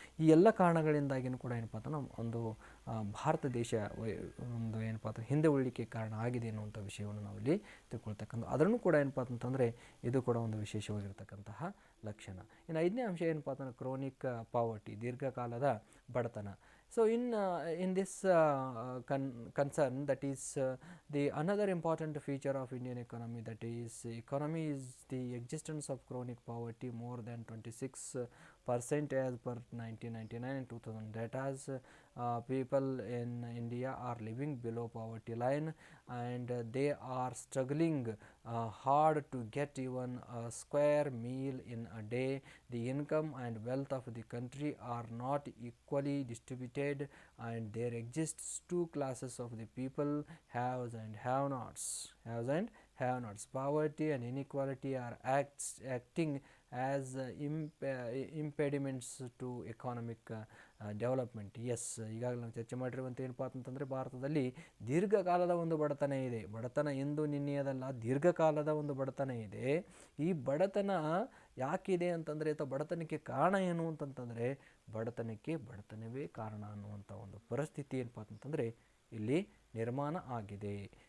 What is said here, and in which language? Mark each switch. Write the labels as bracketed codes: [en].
[kn] ಈ ಎಲ್ಲ ಕಾರಣಗಳಿಂದಾಗಿಯೂ ಕೂಡ ಏನಪ್ಪ ಅಂತ ನಮ್ಮ ಒಂದು ಭಾರತ ದೇಶ ಒಂದು ಏನಪ್ಪ ಅಂತ ಹಿಂದೆ ಉಳಿಲಿಕ್ಕೆ ಕಾರಣ ಆಗಿದೆ ಅನ್ನುವಂಥ ವಿಷಯವನ್ನು ನಾವಿಲ್ಲಿ ತಿಳ್ಕೊಳ್ತಕ್ಕಂಥ. ಅದನ್ನು ಕೂಡ ಏನಪ್ಪ ಅಂತಂದರೆ ಇದು ಕೂಡ ಒಂದು ವಿಶೇಷವಾಗಿರ್ತಕ್ಕಂತಹ ಲಕ್ಷಣ. ಇನ್ನು 5ನೇ ಅಂಶ ಏನಪ್ಪ ಅಂತಂದರೆ ಕ್ರೋನಿಕ್ ಪಾವರ್ಟಿ, ದೀರ್ಘಕಾಲದ ಬಡತನ. [en] So in this concern, that is the another important feature of Indian economy, that is economy is the existence of chronic poverty more than 26% as per 1999 and 2000 data. People in India are living below poverty line, and they are struggling hard to get even a square meal in a day. The income and wealth of the country are not equally distributed, and there exists two classes of the people, haves and have-nots. Haves and have-nots. Poverty and inequality are acting as impediments to economic development. [kn] S, ಈಗಾಗಲೇ ನಾವು ಚರ್ಚೆ ಮಾಡಿರುವಂಥ ಏನಪ್ಪ ಅಂತಂದರೆ ಭಾರತದಲ್ಲಿ ದೀರ್ಘಕಾಲದ ಒಂದು ಬಡತನ ಇದೆ. ಬಡತನ ಇಂದು ನಿನ್ನೆಯದಲ್ಲ, ದೀರ್ಘಕಾಲದ ಒಂದು ಬಡತನ ಇದೆ. ಈ ಬಡತನ ಯಾಕಿದೆ ಅಂತಂದರೆ, ಅಥವಾ ಬಡತನಕ್ಕೆ ಕಾರಣ ಏನು ಅಂತಂತಂದರೆ, ಬಡತನವೇ ಕಾರಣ ಅನ್ನುವಂಥ ಒಂದು ಪರಿಸ್ಥಿತಿ ಏನಪ್ಪ ಅಂತಂದರೆ ಇಲ್ಲಿ ನಿರ್ಮಾಣ ಆಗಿದೆ.